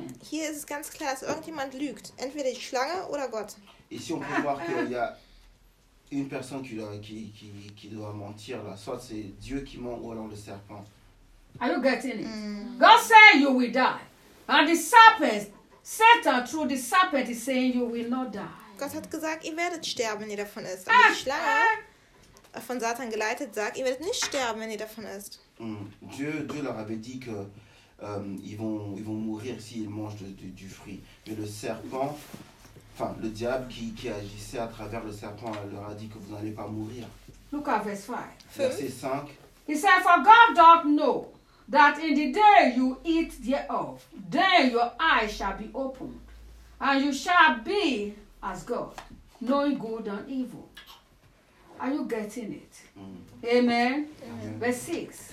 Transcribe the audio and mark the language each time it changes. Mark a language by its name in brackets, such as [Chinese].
[German] Hier ist es ganz klar, dass irgendjemand lügt. Entweder die Schlange oder Gott. [French] Ici on peut voir qu'il y a une personne qui doit mentir là. Soit c'est Dieu qui ment ou alors le serpent. [English] Are you getting it? Mm. God said you will die. And the serpent, Satan through the serpent is saying you will not die. [German] Gott hat gesagt, ihr werdet sterben, wenn ihr davon isst. Und die Schlange von Satan geleitet sagt, ihr werdet nicht sterben, wenn ihr davon isst. Mm. [French] Dieu leur avait dit que ils vont mourir s'ils mangent du fruit. Mais le serpent, enfin le diable qui agissait à travers le serpent, leur a dit que vous n'allez pas mourir. [English] Look at verse 5. [French] Verset 5. [English] He said, for God doth know that in the day you eat thereof, then your eyes shall be opened, and you shall be as God, knowing good and evil. Are you getting it? Mm. Amen. Amen. Verse 6.